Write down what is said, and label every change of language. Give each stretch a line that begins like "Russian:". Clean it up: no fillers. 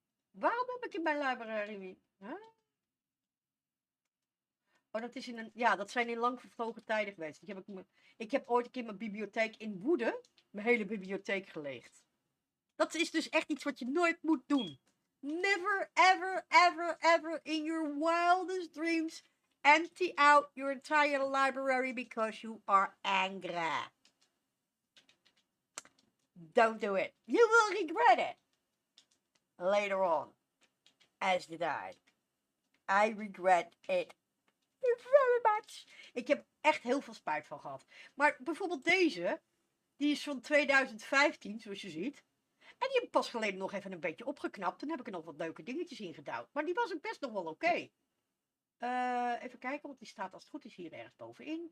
Dutch: Waarom heb ik in mijn library? Huh? Oh, dat is dat zijn in lang vervlogen tijden geweest. Ik heb ooit een keer mijn bibliotheek in Woede, mijn hele bibliotheek geleegd. Dat is dus echt iets wat je nooit moet doen.
English: Never, ever, ever, ever in your wildest dreams empty out your entire library because you are angry. Don't do it. You will regret it. Later on. As did I. I regret it you very much.
Dutch: Ik heb echt heel veel spijt van gehad. Maar bijvoorbeeld deze, die is van 2015, zoals je ziet. En die heb ik pas geleden nog even een beetje opgeknapt. Toen heb ik er nog wat leuke dingetjes in gedouwd. Maar die was ook best nog wel oké. Even kijken, want die staat als het goed is hier ergens bovenin.